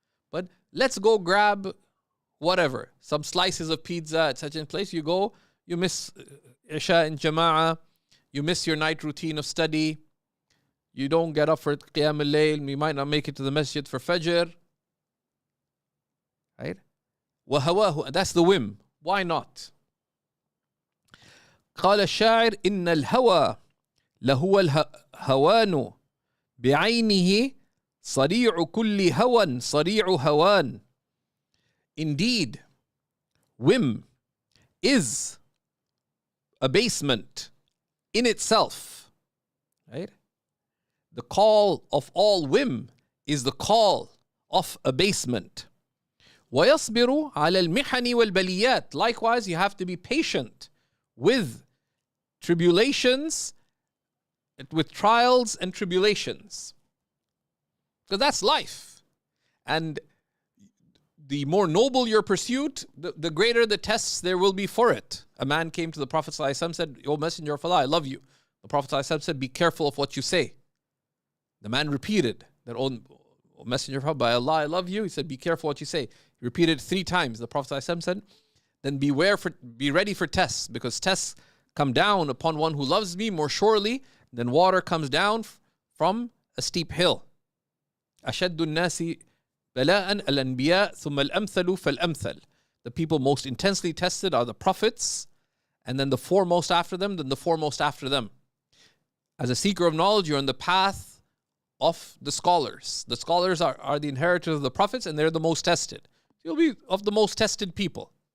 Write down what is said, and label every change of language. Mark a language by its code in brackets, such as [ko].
[en] But let's go grab whatever, some slices of pizza at such a place. You go, you miss Isha in Jama'ah, you miss your night routine of study. You don't get up for Qiyam al-Layl, you might not make it to the masjid for Fajr. Right? [ar] وَهَوَاهُ, [en] that's the whim. Why not? [ar] قال الشاعر إن الهوى لهو الهوان بعينه صريع كل هوى صريع هوان. [en] Indeed, whim is abasement in itself. Right? The call of all whim is the call of abasement. [ar] وَيَصْبِرُ عَلَى الْمِحَنِ وَالْبَلِيَّاتِ. [en] Likewise, you have to be patient with tribulations, with trials and tribulations. Because that's life. And the more noble your pursuit, the greater the tests there will be for it. A man came to the Prophet ﷺ and said, O Messenger of Allah, I love you. The Prophet ﷺ said, be careful of what you say. The man repeated that, O Messenger of Allah, by Allah, I love you. He said, be careful what you say. He repeated it 3 times. The Prophet ﷺ said, then be ready for tests, because tests come down upon one who loves me more surely than water comes down from a steep hill. [ar] أشد الناس بلاءً الأنبياء ثم الأمثل فالأمثل. [en] The people most intensely tested are the prophets, and then the foremost after them, then the foremost after them. As a seeker of knowledge, you're on the path of the scholars. The scholars are the inheritors of the prophets, and they're the most tested. You'll be of the most tested people.